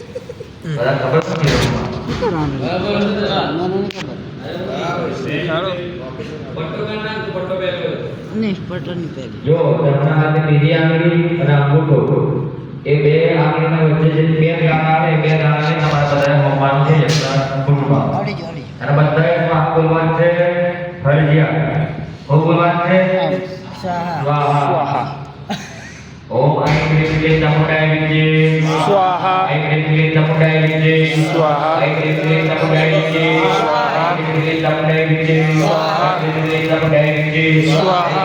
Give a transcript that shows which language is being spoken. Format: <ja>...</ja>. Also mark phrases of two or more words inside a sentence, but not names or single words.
<gu>જો જમણા હાથે બીજી આંગળી અને અંગૂઠો એ બે આંગળીના વચ્ચે જે બે દાણા આવે, બે દાણાને તમારા બધાએ હોમવાનું છે અંગૂઠમાં. અને બધાએ શ્વાસ બોલવાનું છે ફરજિયાત. શું બોલવાનું છે? સ્વાહા.</gu> <sa>ओम ऐं ह्रीं क्लीं नमोदाय विद्ये स्वाहा. ऐं ह्रीं क्लीं नमोदाय विद्ये स्वाहा. ऐं ह्रीं क्लीं नमोदाय विद्ये स्वाहा. ऐं ह्रीं क्लीं नमोदाय विद्ये स्वाहा. ऐं ह्रीं क्लीं नमोदाय विद्ये स्वाहा.</sa>